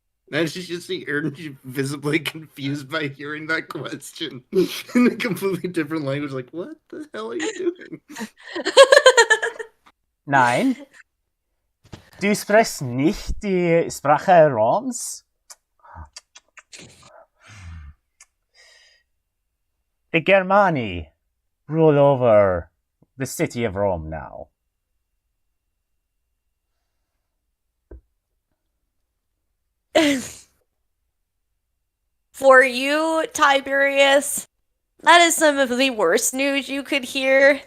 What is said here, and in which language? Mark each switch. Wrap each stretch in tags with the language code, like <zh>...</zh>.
<en>Now she just see Erden visibly confused by hearing that question in a completely different language. Like, what the hell are you doing? 9.</en> <de>Du sprichst nicht die Sprache Roms?</de> <en>The Germani rule over the city of Rome now. For you, Tiberius, that is some of the worst news you could hear.</en>